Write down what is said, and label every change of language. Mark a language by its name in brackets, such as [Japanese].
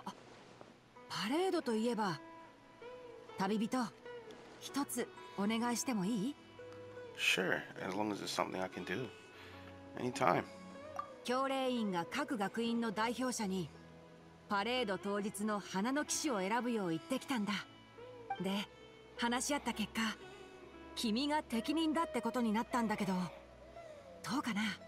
[Japanese] あ、パレードといえば、旅人、一つお願いしてもいい？ [English] Sure, as long as it's something I can do. Anytime. [Japanese] 教令員が各学院の代表者にパレード当日の花の騎士を選ぶよう言ってきたんだ。で、話し合った結果、君が適任だってことになったんだけど、どうかな？